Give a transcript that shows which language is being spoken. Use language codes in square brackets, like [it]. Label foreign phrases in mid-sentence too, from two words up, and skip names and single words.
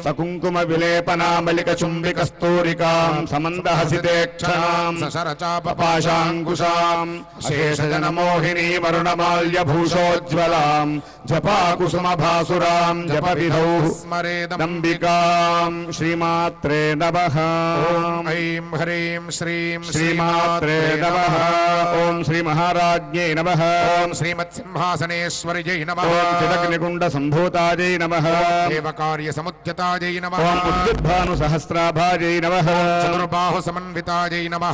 [sa] सकुङ्कुमविलेपनामलिकचुम्बिकस्तूरिकां समन्दहसितेक्षणां सशरचापपाशाङ्कुशाम् अशेषजनमोहिनीमरुणमाल्यभूषोज्ज्वलां जपाकुसुमभासुरां जपविधौ स्मरेदम्बिकां श्रीमात्रे नमः. ऐं హ్రీం శ్రీం శ్రీమాత్రే నమః. ఓం శ్రీ మహారాజ్ఞే నమః. ఓం శ్రీమత్సింహాసనేశ్వర్యై నమః. ఓం చిదగ్నికుండ సంభూతాజై నమః. దేవకార్య సముద్యతాజై నమః. ఓం ఉద్యుద్భాను సహస్రాభాజై నమః. చతుర్బాహు సమన్వితాజై నమః.